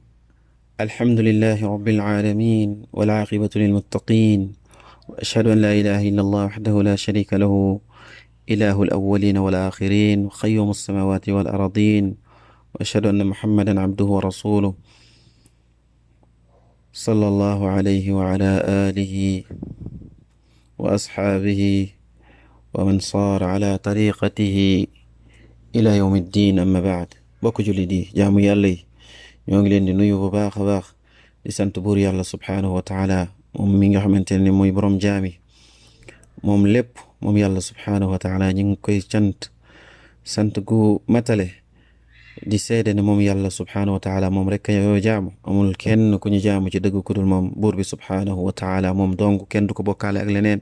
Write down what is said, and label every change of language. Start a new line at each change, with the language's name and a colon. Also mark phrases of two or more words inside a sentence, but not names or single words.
Arabic: الحمد لله رب العالمين والعاقبة للمتقين، وأشهد أن لا إله إلا الله وحده لا شريك له، إله الأولين والآخرين وقيوم السماوات والأرضين، وأشهد أن محمدا عبده ورسوله صلى الله عليه وعلى آله وأصحابه ومن صار على طريقته إلى يوم الدين. أما بعد،
Wolof: bokk julli di jaamu yàlla yi ñoo ngi leen di nuyu bu baax a baax di sant buur yàlla
Arabic: سبحانه وتعالى
Wolof: moom mi nga xamante ne mooy borom jaami moom lépp moom yàlla
Arabic: سبحانه وتعالى
Wolof: ñu ngi koy sant gu matale di seede ne moom yàlla
Arabic: سبحانه وتعالى
Wolof: moom rek yoo jaamu, amul kenn ku ñu jaamu ci dëgg ku dul moom buur bi
Arabic: سبحانه وتعالى
Wolof: moom dong kenn du ko bokkaale ak leneen.